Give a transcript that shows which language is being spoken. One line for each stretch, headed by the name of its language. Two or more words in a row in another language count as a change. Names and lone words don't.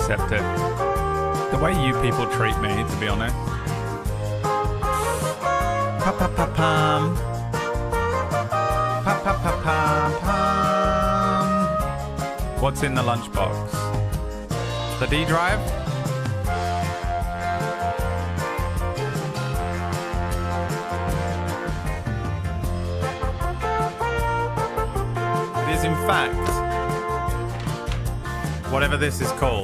English: accept it. The way you people treat me, to be honest. Pa-pa-pa-pam. Pa-pa-pa-pam-pam. What's in the lunchbox? The D drive? It is in fact whatever this is called.